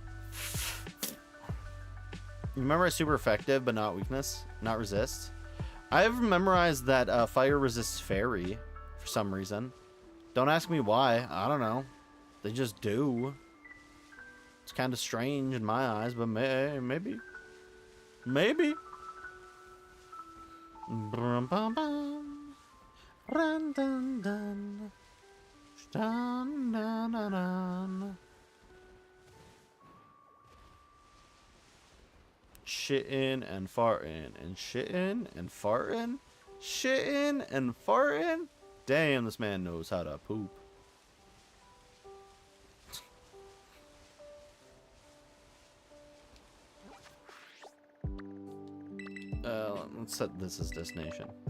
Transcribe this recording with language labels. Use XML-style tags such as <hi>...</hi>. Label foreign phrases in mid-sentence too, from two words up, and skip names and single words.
<en>You remember super effective, but not weakness? Not resist? I've memorized that fire resists fairy for some reason. Don't ask me why. I don't know. They just do. It's kind of strange in my eyes, but maybe. Maybe. Brum, bum, bum. Run, dun, dun. Dun, dun, dun, dun. Shittin' and fartin' and shittin' and fartin', shittin' and fartin'. Damn, this man knows how to poop. Let's set this as destination.</en>